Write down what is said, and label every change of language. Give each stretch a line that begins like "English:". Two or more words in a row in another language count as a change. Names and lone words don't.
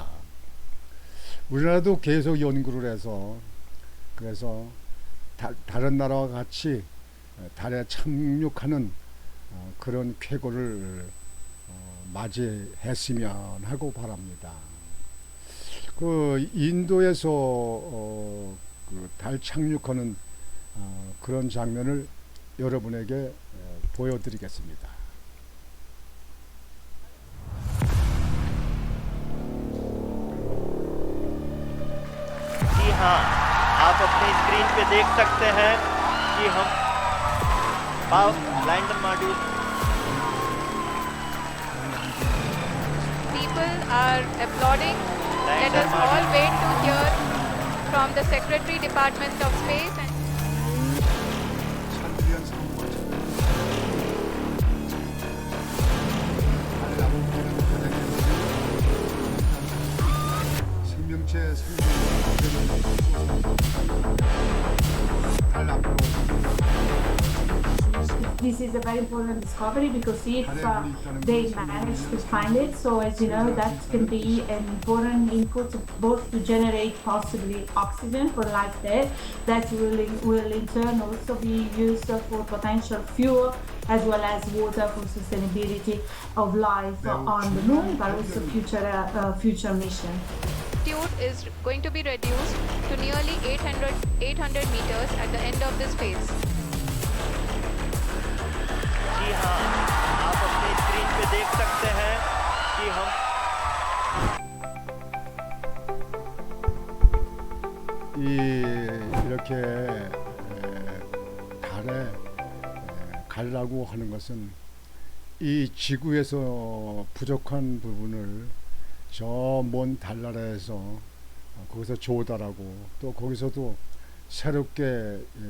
Korean: 우리나라도 계속 연구를 해서 그래서 다른 나라와 같이 달에 착륙하는 그런 쾌거를 맞이했으면 하고 바랍니다. 그 인도에서 그 달 착륙하는 그런 장면을 여러분에게 보여드리겠습니다.
Hindi: जी हाँ, आप अपनी स्क्रीन पे देख सकते हैं कि हम
English: lander module People are applauding. Let us all wait to hear from the Secretary Department of Space and
Korean: 찬드리안 3호가 달 남극에는 다량의 생명체 달 앞으로
English: This is a very important discovery because if they manage to find it, so as you know, that can be an important input both to generate possibly oxygen for life there, that will in turn also be used for potential fuel as well as water for sustainability of life on the moon, but also future mission. altitude is going to be reduced to nearly 800 meters at the end of this phase.
Hindi: जी हाँ, आप अपनी स्क्रीन पे देख सकते हैं कि हम
Korean: 이렇게 달에 가려고 하는 것은 이 지구에서 부족한 부분을 저 먼 달나라에서 거기서 조달하고 또 거기서도 새롭게